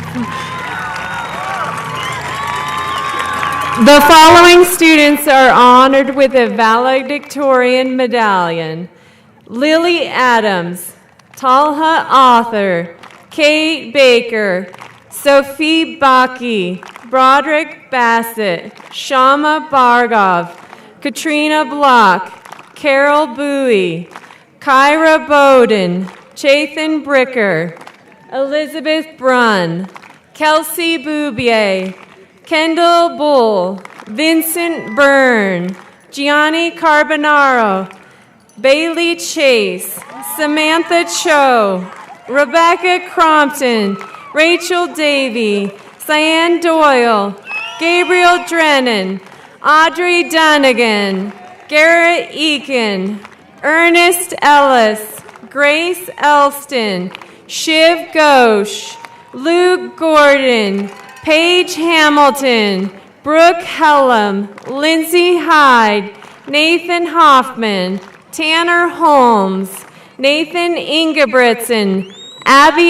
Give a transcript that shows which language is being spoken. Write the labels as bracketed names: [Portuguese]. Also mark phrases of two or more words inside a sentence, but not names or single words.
[English] The following students are honored with a valedictorian medallion. Lily Adams, Talha Author, Kate Baker, Sophie Baki, Broderick Bassett, Shama Bargov, Katrina Block, Carol Bowie, Kyra Bowden, Chathan Bricker, Elizabeth Brunn, Kelsey Boubier, Kendall Bull, Vincent Byrne, Gianni Carbonaro, Bailey Chase, Samantha Cho, Rebecca Crompton, Rachel Davey, Cyan Doyle, Gabriel Drennan, Audrey Dunnigan, Garrett Eakin, Ernest Ellis, Grace Elston, Shiv Ghosh, Luke Gordon, Paige Hamilton, Brooke Hellam, Lindsay Hyde, Nathan Hoffman, Tanner Holmes, Nathan Ingebrigtsen, Abby